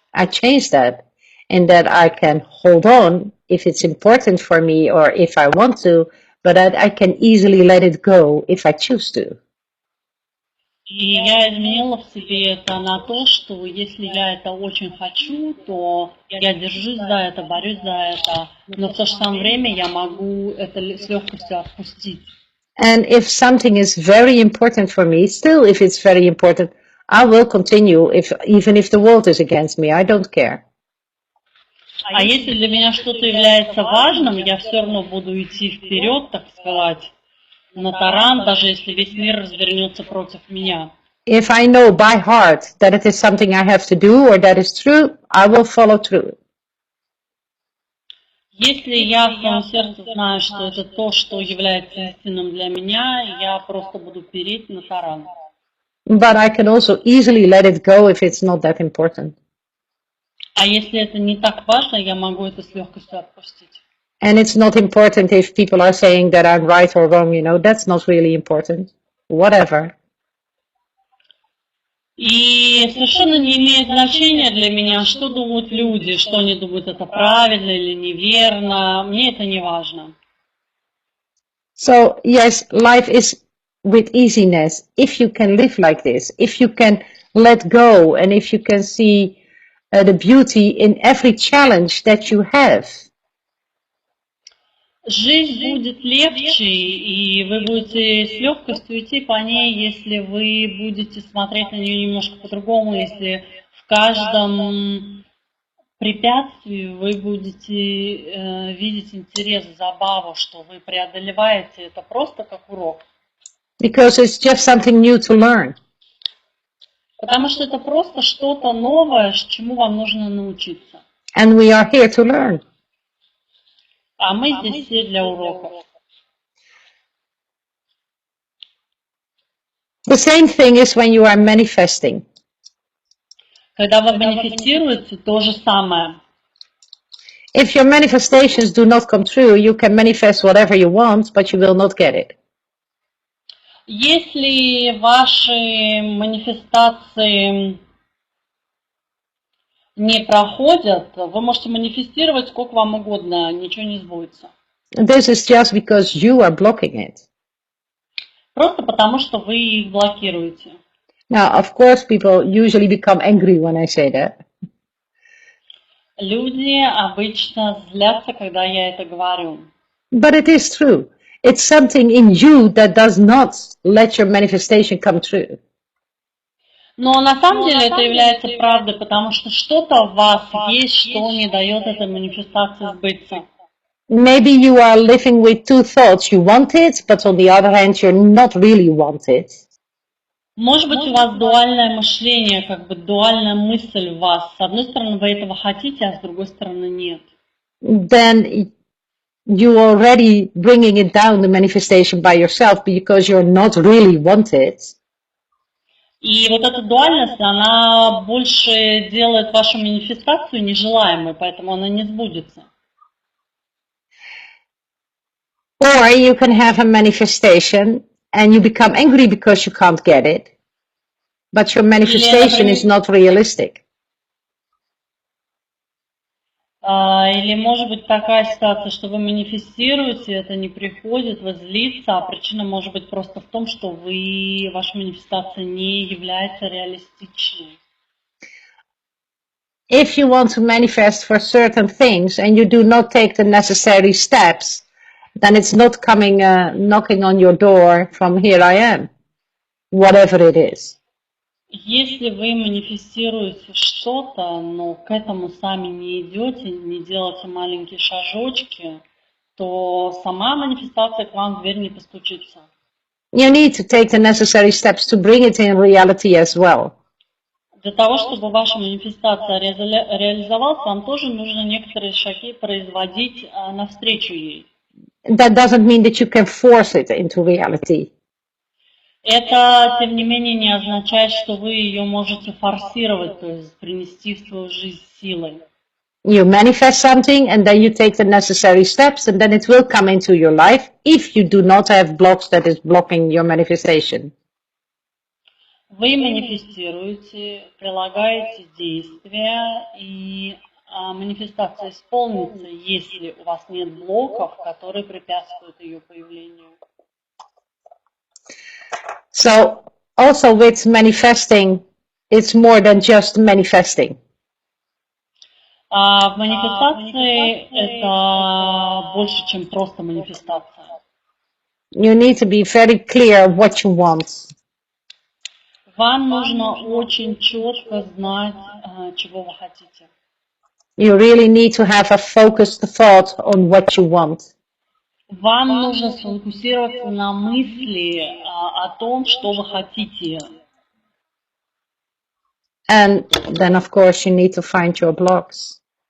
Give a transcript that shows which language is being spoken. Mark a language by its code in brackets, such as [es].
[en] I changed that in that I can hold on if it's important for me or if I want to, but that I can easily let it go if I choose to. [ru] И я изменила в себе это на то, что если я это очень хочу, то я держусь за это, борюсь за это, но в то же самое время я могу это с легкостью отпустить. [en] And if something is very important for me, still if it's very important, I will continue even if the world is against me. I don't care. [ru] А если для меня что-то является важным, я все равно буду идти вперед, так сказать, на таран, даже если весь мир развернется против меня. [en] If I know by heart that it is something I have to do or that is true, I will follow through. [ru] Если я в своем сердце знаю, что это то, что является истинным для меня, я просто буду переть на таран. [en] But I can also easily let it go if it's not that important. [ru] А если это не так важно, я могу это с легкостью отпустить. [en] And it's not important if people are saying that I'm right or wrong, that's not really important. Whatever. [ru] И совершенно не имеет значения для меня, что думают люди, что они думают, это правильно или неверно. Мне это не важно. [en] So, yes, life is with easiness. If you can live like this, if you can let go, and if you can see the beauty in every challenge that you have. [ru] Жизнь будет легче, и вы будете с легкостью идти по ней, если вы будете смотреть на нее немножко по-другому, если в каждом препятствии вы будете видеть интерес, забаву, что вы преодолеваете это просто как урок. [en] Because it's just something new to learn. [ru] Потому что это просто что-то новое, чему вам нужно научиться. [en] And we are here to learn. [ru] А мы здесь все для уроков. [en] The same thing is when you are manifesting. [ru] Когда вы манифестируете, то же самое. [en] If your manifestations do not come true, you can manifest whatever you want, but you will not get it. [ru] Если ваши манифестации не проходят, вы можете манифестировать сколько вам угодно, ничего не сбудется. [en] This is just because you are blocking it. [ru] Просто потому, что вы их блокируете. [en] Now, of course, people usually become angry when I say that. [ru] Люди обычно злятся, когда я это говорю. [en] But it is true. It's something in you that does not let your manifestation come true. [ru] Но на самом деле это является правдой, потому что что-то в вас есть, что не дает этой манифестации сбыться. [en] Maybe you are living with two thoughts. You want it, but on the other hand, you're not really want it. [ru] Может быть, у вас дуальное мышление, как бы дуальная мысль в вас. С одной стороны, вы этого хотите, а с другой стороны, нет. [en] Then you already bringing it down the manifestation by yourself because you're not really want it. [ru] И вот эта дуальность, она больше делает вашу манифестацию нежелаемой, поэтому она не сбудется. [en] Or you can have a manifestation and you become angry because you can't get it. but your manifestation is not realistic. [ru] Или может быть такая ситуация, что вы манифестируете, это не приходит, вы злитесь, а причина может быть просто в том, что ваша манифестация не является реалистичной. [en] If you want to manifest for certain things and you do not take the necessary steps, then it's not coming knocking on your door from here I am, whatever it is. [ru] Если вы манифестируете что-то, но к этому сами не идете, не делаете маленькие шажочки, то сама манифестация к вам в дверь не постучится. [en] You need to take the necessary steps to bring it in reality as well. [ru] Для того, чтобы ваша манифестация реализовалась, вам тоже нужно некоторые шаги производить навстречу ей. [en] That doesn't mean that you can force it into reality. [ru] Это, тем не менее, не означает, что вы ее можете форсировать, то есть принести в свою жизнь силой. [en] You manifest something and then you take the necessary steps and then it will come into your life if you do not have blocks that is blocking your manifestation. [ru] Вы манифестируете, прилагаете действия, и манифестация исполнится, если у вас нет блоков, которые препятствуют ее появлению. [en] So also with manifesting, it's more than just manifesting. [ru] В манифестации это больше, чем просто манифестация. [en] You need to be very clear what you want. [ru] Вам нужно очень четко знать, чего вы хотите. [en] You really need to have a focused thought on what you want. [ru] Вам нужно сфокусироваться на мысли о том, что вы хотите. [en] And then, of course, you need to find your blocks.